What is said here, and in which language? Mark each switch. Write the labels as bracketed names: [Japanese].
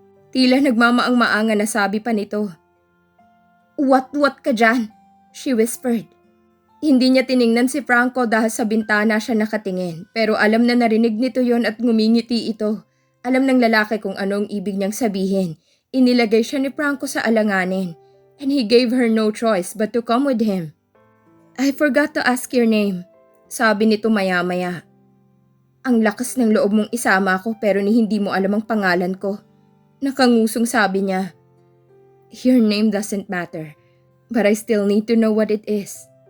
[Filipino] Tila nagmamaang-maanga na sabi pa nito. What ka dyan? [English] She whispered. [Filipino] Hindi niya tiningnan si Franco dahil sa bintana siya nakatingin pero alam na narinig nito yon at ngumingiti ito. Alam ng lalaki kung ano ang ibig niyang sabihin. Inilagay siya ni Franco sa alanganin [English] and he gave her no choice but to come with him. I forgot to ask your name, [Filipino] sabi nito maya-maya. Ang lakas ng loob mong isama ko pero hindi mo alam ang pangalan ko. Nakangusong sabi niya. [English] Your name doesn't matter, but I still need to know what it is.